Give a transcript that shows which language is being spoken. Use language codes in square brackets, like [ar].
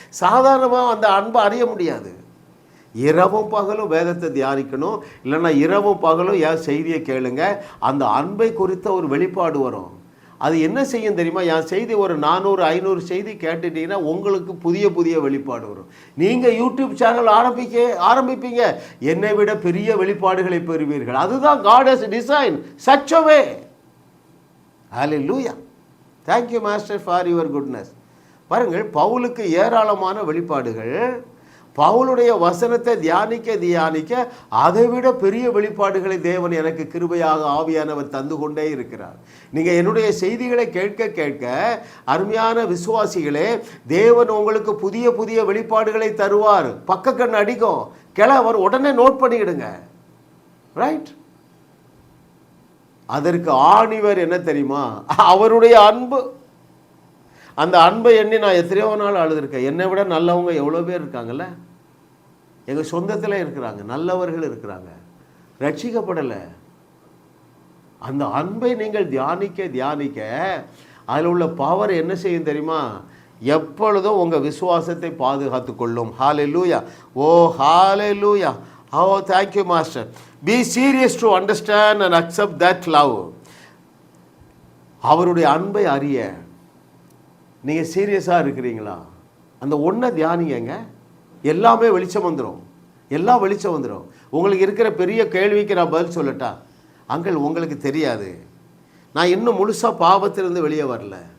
[ta] சாதாரணமாக அந்த அன்பை அறிய முடியாது. இரவும் பகலும் வேதத்தை தியானிக்கணும், இல்லைன்னா இரவும் பகலும் என் செய்தியை கேளுங்க. அந்த அன்பை குறித்த ஒரு வெளிப்பாடு வரும். அது என்ன செய்யும் தெரியுமா? என் செய்தி ஒரு 400-500 செய்தி கேட்டுட்டீங்கன்னா உங்களுக்கு புதிய புதிய வெளிப்பாடு வரும். நீங்கள் யூடியூப் சேனல் ஆரம்பிப்பீங்க, என்னை விட பெரிய வெளிப்பாடுகளை பெறுவீர்கள். அதுதான் [en] God has designed such a way. Hallelujah. Thank you master for your goodness. [ta] பாருங்கள், பவுலுக்கு ஏராளமான வெளிப்பாடுகள். பவுலுடைய வசனத்தை தியானிக்க அதைவிட பெரிய வெளிப்பாடுகளை தேவன் எனக்கு கிருபையாக ஆவியானவர் தந்து கொண்டே இருக்கிறார். நீங்கள் என்னுடைய செய்திகளை கேட்க அருமையான விசுவாசிகளே, தேவன் உங்களுக்கு புதிய புதிய வெளிப்பாடுகளை தருவார். பக்க கண் அடிக்கும் கிளவர், உடனே நோட் பண்ணிக்கிடுங்க. ரைட்? அதற்கு ஆணிவர் என்ன தெரியுமா? அவருடைய அன்பு. அந்த அன்பை எண்ணி நான் எத்தனையோ நாள் அழுதுருக்கேன். என்னை விட நல்லவங்க எவ்வளோ பேர் இருக்காங்கல்ல, எங்கள் சொந்தத்தில் இருக்கிறாங்க, நல்லவர்கள் இருக்கிறாங்க, ரட்சிக்கப்படலை. அந்த அன்பை நீங்கள் தியானிக்க அதில் உள்ள பவர் என்ன செய்யும் தெரியுமா? எப்பொழுதும் உங்கள் விசுவாசத்தை பாதுகாத்து கொள்ளும். ஹalleluya. ஓ ஹalleluya. [en] Oh, thank you master. Be serious to understand and accept that love. [ta] அவருடைய அன்பை அறிய நீங்கள் சீரியஸாக இருக்கிறீங்களா? அந்த ஒன்றை தியானிங்க, எல்லாமே வெளிச்சம் வந்துடும். எல்லாம் வெளிச்சம் வந்துடும். உங்களுக்கு இருக்கிற பெரிய கேள்விக்கு நான் பதில் சொல்லட்டா? அங்கிள், உங்களுக்கு தெரியாது, நான் இன்னும் முழுசாக பாவத்திலிருந்து வெளியே வரல.